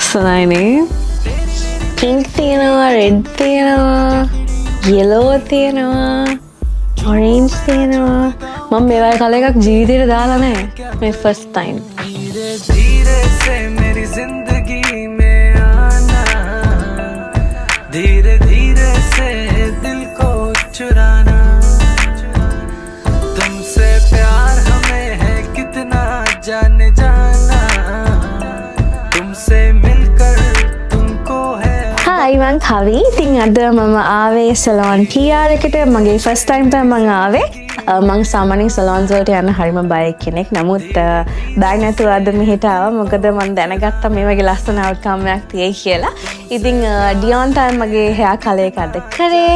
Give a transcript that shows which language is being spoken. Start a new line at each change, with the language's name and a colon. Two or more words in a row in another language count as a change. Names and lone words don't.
Sinhala: ලස්සනයිනේ. පින්ක් තියෙනවා, රෙඩ් තියෙනවා, යෙලෝ තියෙනවා, ඔරේන්ජ් තියෙනවා. මම මේ වගේ කලර් එකක් ජීවිතේට දාලා නැහැ. මේ
English: first time.
Hindi: धीरे से मेरी जिंदगी में आना, धीरे धीरे से दिल को चुराना, तुमसे प्यार हमें है कितना जाने जाना, तुमसे मिलकर तुमको है.
Sinhala: Hi, මං කවි. ඉතින් අද මම ආවේ සලෝන් PR එකට. මගේ
English: first time
Sinhala: තමයි මං ආවේ. මං සාමාන්‍යයෙන් සලෝන්ස් වලට යන හරිම බය කෙනෙක්. නමුත් බය නැතුව අද මෙහෙට ආවා. මොකද මං දැනගත්තා මේ වගේ ලස්සන අවුට්කම් එකක් තියෙයි කියලා. ඉතින් ඩියෝන් තමයි මගේ
English: hair color
Sinhala: එක අද කරේ.